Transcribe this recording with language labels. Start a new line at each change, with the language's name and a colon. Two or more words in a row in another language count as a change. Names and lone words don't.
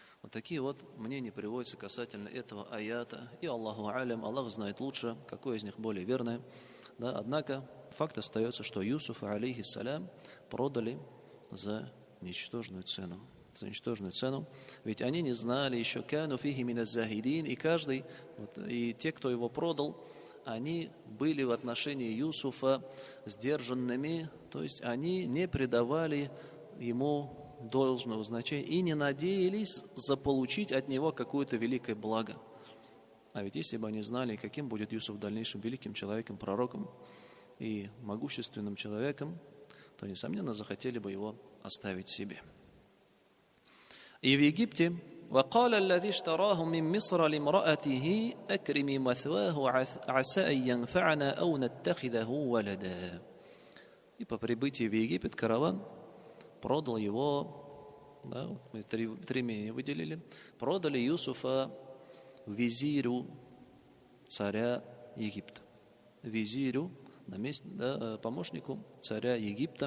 Russian: Вот такие вот мнения приводятся касательно этого аята. И
Arabic: الله أعلم,
Russian: Аллах знает лучше, какое из них более верное. Да, однако факт остается, что Юсуфа, алейхиссалям, продали за ничтожную цену. За ничтожную цену. Ведь они не знали еще
Arabic: «كانوا فيه من الزاهدين»,
Russian: и каждый, и те, кто его продал, они были в отношении Юсуфа сдержанными, то есть они не придавали ему должного значения и не надеялись заполучить от него какое-то великое благо. А ведь если бы они знали, каким будет Юсуф в дальнейшем великим человеком, пророком и могущественным человеком, то, несомненно, захотели бы его оставить себе. И в Египте
Arabic: وقال الذي اشتراه من مصر لامرأته أكرمي مثواه عسى أن ينفعنا أو نتخذه ولدا.
Russian: И по прибытии в Египет караван продал его, да, мы три мнения выделили, продали Юсуфа визирю царя Египта. Визирю, помощнику царя Египта.